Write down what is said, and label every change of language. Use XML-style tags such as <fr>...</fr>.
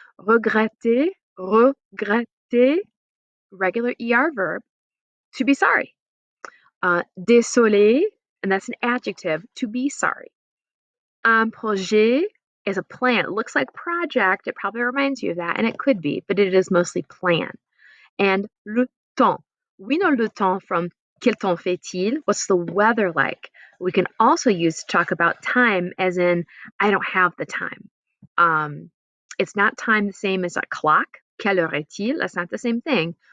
<en>Regretter, regretter, regular ER verb, to be sorry. Désolé, and that's an adjective, to be sorry. Un projet is a plan. It looks like project. It probably reminds you of that, and it could be, but it is mostly plan. And le temps. We know le temps from</en> <fr>quel temps fait-il?</fr> <en>What's the weather like? We can also use to talk about time as in I don't have the time. It's not time the same as a clock.</en> <fr>Quelle heure est-il?</fr> <en>That's not the same thing.</en>